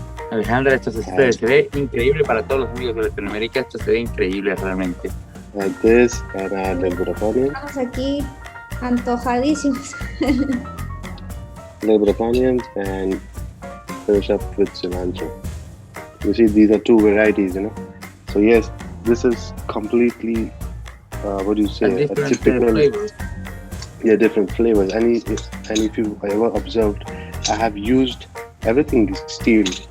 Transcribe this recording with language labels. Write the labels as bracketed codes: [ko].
[es] Alejandra, esto se ve increíble para todos los amigos de Latinoamérica. Esto se ve increíble realmente. [en] Add this and add a little bit of onion. [es] Estamos aquí antojadísimos. [en] A little bit of onions and finish up with cilantro. You see, these are two varieties, So yes, this is completely, what do you say, a typical. Flavors. Yeah, different flavors. And if you ever observed, I have used everything steel.